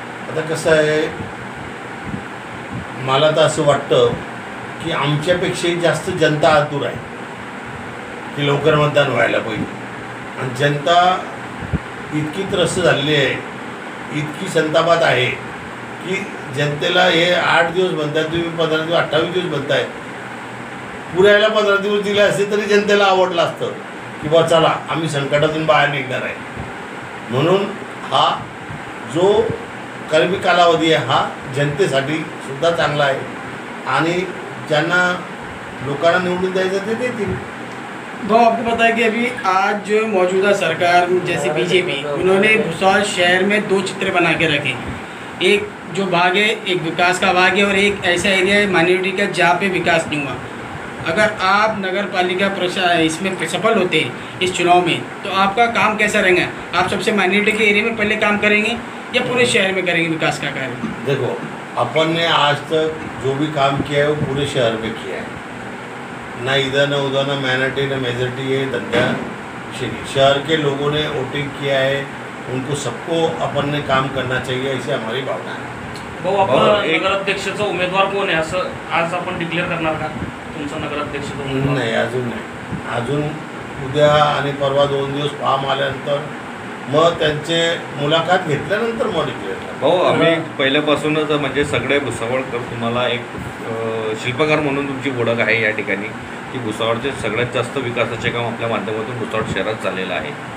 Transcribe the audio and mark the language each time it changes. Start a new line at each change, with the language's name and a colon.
Marathi: आता कसं आहे, मला तर असं वाटतं की आमच्यापेक्षाही जास्त जनता आतुर आहे की लवकर मतदान व्हायला पाहिजे आणि जनता इतकी त्रस्त झालेली आहे, इतकी संतापात आहे की जनतेला हे 8 दिवस म्हणताय, तुम्ही 15 दिवस 28 दिवस म्हणताय, पुऱ्याला 15 दिवस दिले असते तरी जनतेला आवडलं असतं की बा चला आम्ही संकटातून बाहेर निघणार आहे। म्हणून हा जो कलमी कालावधी आहे हा जनतेसाठी सुद्धा चांगला आहे आणि ज्यांना लोकांना निवडून द्यायचं ते देतील।
Hindi: भाव, आपको पता है कि अभी आज जो मौजूदा सरकार जैसे बीजेपी, उन्होंने भुसावल शहर में 2 चित्र बना के रखे, एक जो भाग है एक विकास का भाग है और एक ऐसा एरिया है माइनॉरिटी का जहाँ पे विकास नहीं हुआ। अगर आप नगर पालिका इसमें सफल होते इस चुनाव में तो आपका काम कैसा रहेगा? आप सबसे माइनॉरिटी के एरिया में पहले काम करेंगे या पूरे शहर में करेंगे विकास का कार्य? देखो, अपन ने आज तक जो भी काम किया है वो पूरे शहर में किया है, ना इधर ना उधर, ना माइनॉरिटी ना मेजॉरिटी, ये धंधा शहर के लोगों ने वोटिंग किया है, उनको सबको अपन ने काम करना चाहिए, ऐसी हमारी भावना है।
Marathi: भाऊ, आपण नगराध्यक्षाचा उमेदवार कोण आहे असं आज आपण डिक्लेअर करणार का तुमचा नगराध्यक्षाचा उमेदवार? नाही, अजून उद्या आणि परवा 2 दिवस फॉर्म आल्यानंतर मग त्यांचे मुलाखत घेतल्यानंतर मग डिक्लेअर करा। भाऊ, आम्ही पहिल्यापासूनच म्हणजे सगळे भुसावळकर तुम्हाला एक शिल्पकार म्हणून तुमची ओळख आहे या ठिकाणी, की भुसावळचे सगळ्यात जास्त विकासाचे काम आपल्या माध्यमातून भुसावळ शहरात झालेलं आहे।